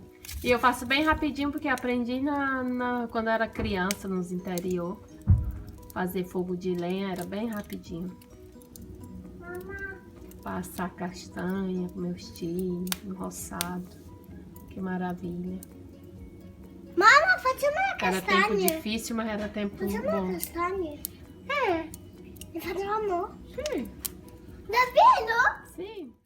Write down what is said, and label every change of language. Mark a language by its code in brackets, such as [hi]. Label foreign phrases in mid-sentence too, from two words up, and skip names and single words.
[pt] E eu faço bem rapidinho porque aprendi quando eu era criança, nos interior. Fazer fogo de lenha era bem rapidinho. Passar castanha com meus tios, no roçado. Que maravilha. [it] Mamma, facciamo la [pt] Era tempo [it] castagna. [pt] difícil, mas era tempo [it] Facciamo la [pt] bom. [it] castagna. Ne facciamo? [pt] Sim, [it] Davvero? [pt] sim.